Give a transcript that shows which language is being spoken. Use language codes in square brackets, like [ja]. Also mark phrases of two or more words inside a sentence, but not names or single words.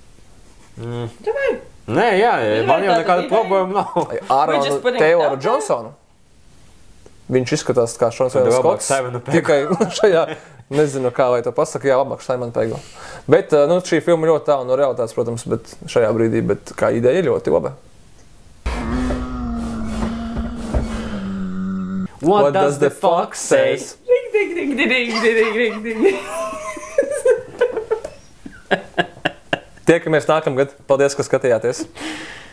[lv] Nē, jā, man jau nekāda problēma nav. Āronu Teoru Džonsonu. Viņš izskatās kā Šons Vējs Skots. Tikai šajā, nezinu kā, lai to pasaka, jā, labāk Simonu Pegu. Bet, nu, šī filma ļoti tālu no realitātes, protams, bet šajā brīdī, bet kā ideja ļoti laba. [en] What does the fox say? [lv] Tiekamies nākamgad. Paldies, ka skatījāties!